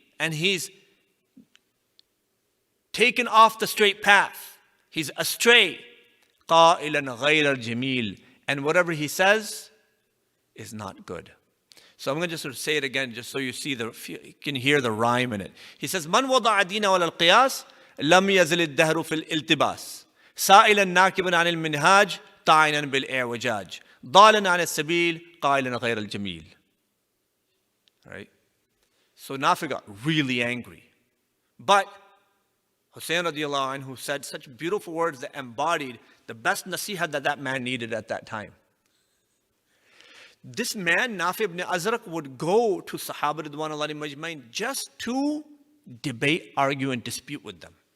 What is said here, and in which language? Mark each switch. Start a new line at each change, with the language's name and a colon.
English: And he's taken off the straight path. He's astray.
Arabic: قَائِلًا غَيْرَ الْجَمِيلِ.
English: And whatever he says is not good. So I'm going to just sort of say it again, just so you can hear the rhyme in it. He says,
Arabic: مَنْ وَضَعَ دِينَ وَلَا الْقِيَاسِ لَمْ يَزِلِ الدَّهْرُ فِي الْإِلْتِبَاسِ سائلا ناكبا عن المنهاج طاعنا بالإعوجاج ضالا عن السبيل قائلا غير الجميل.
English: Right? So Nafi got really angry. But Husayn radiallahu anhu said such beautiful words that embodied the best nasiha that man needed at that time. This man, Nafi ibn Azraq, would go to Sahaba ridwanullahi majmain just to debate, argue, and dispute with them.